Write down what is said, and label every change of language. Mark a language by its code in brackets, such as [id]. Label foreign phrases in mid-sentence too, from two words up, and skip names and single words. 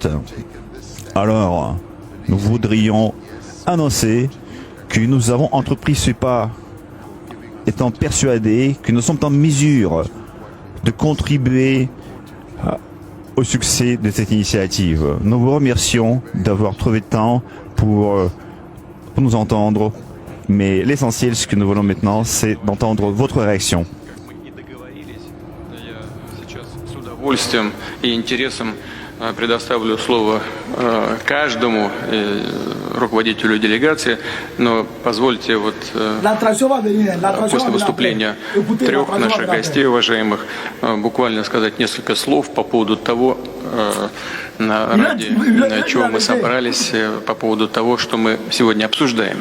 [fr] Alors, nous voudrions annoncer que nous avons entrepris ce pas, étant persuadés que nous sommes en mesure de contribuer au succès de cette initiative. Nous vous remercions d'avoir trouvé le temps pour nous entendre, mais l'essentiel, ce que nous voulons maintenant, c'est d'entendre votre réaction. [ru] С удовольствием и интересом предоставлю слово каждому руководителю делегации, но позвольте после выступления 3 наших гостей, уважаемых, буквально сказать несколько слов по поводу того, ради чего мы собрались, по поводу того, что мы сегодня обсуждаем.